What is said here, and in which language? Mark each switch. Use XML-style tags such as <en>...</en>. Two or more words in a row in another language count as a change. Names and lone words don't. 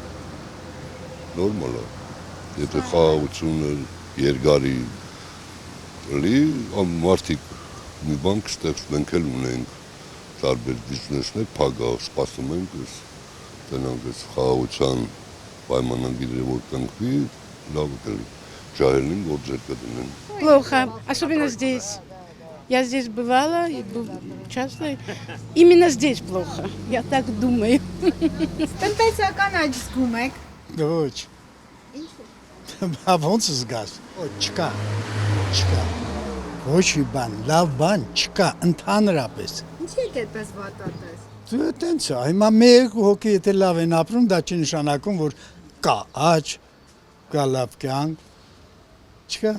<hy>նորմալ է, եթե խաղաղությունը երկարի լի, մարդիկ մի բան կստեղծենք էլ ունենք, տարբեր բիզնեսներ, փագա, սպասում ենք, տնանք ես խաղաղության պայմանագիրը որ կնքվի, լավ կլի, ջահելին գործեր կդնեն։</hy> <ru>Плохо, особенно здесь. Я здесь бывала, часто. Именно здесь плохо, я так думаю.</ru> <hy>Տնտեսական աճ զգում եք։ Ոչ։ Ինչու։ Ոնց զգաս։ Չկա։ Չկա։ Ոչ մի բան, լավ բան չկա ընդհանրապես։ Ինչի եք այդպես վատատես։ Դե տենց է, հիմա մեկ հոգի եթե լավ են ապրում, դա չի նշանակում, որ կա աճ, կա լավ կյանք։ Չկա։</hy>